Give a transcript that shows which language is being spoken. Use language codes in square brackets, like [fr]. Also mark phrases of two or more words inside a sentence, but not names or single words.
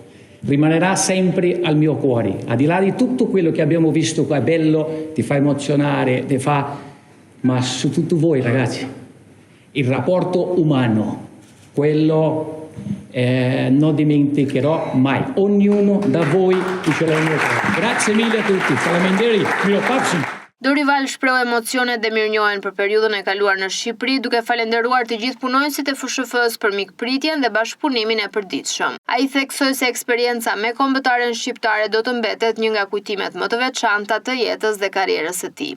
[it] Rimanerà sempre al mio cuore, al di là di tutto quello che abbiamo visto qua, è bello, ti fa emozionare, ma su tutto voi ragazzi, il rapporto umano, quello non dimenticherò mai ognuno da voi che ce l'ha in mio cuore. Grazie mille a tutti, [sq] faleminderit, miropafshim. Dorival shpreu emocionet dhe mirënjohjen për periudhën e kaluar në Shqipëri, duke falenderuar të gjithë punonësit e FSHF-s për mikpritjen dhe bashkëpunimin e përditshëm. Ai theksoi se eksperienca me kombëtaren shqiptare do të mbetet një nga kujtimet më të veçanta të jetës dhe karrierës së tij.